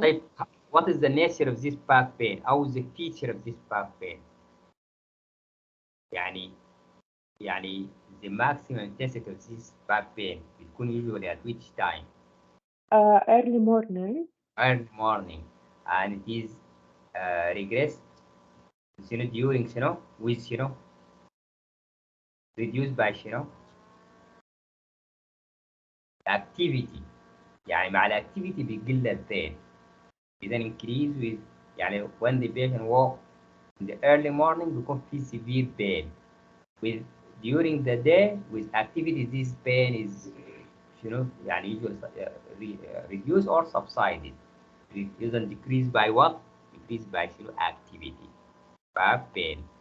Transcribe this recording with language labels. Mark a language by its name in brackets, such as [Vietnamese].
[English] طيب what is the nature of this back pain أو the feature of this back pain؟ يعني the maximum intensity of this back pain بتكون usually at which time؟ Early morning. Early morning, and it is regressed during with reduced by activity. [Arabic] يعني مع الاكتيفيتي بيقل البين. [English] إذا increase with يعني when the patient walk in the early morning [Arabic] بيكون في [English] severe pain. With during the day with activity this pain is يعني usually reduce or subsided. Reduce and decrease by what? Decrease by activity. back pain.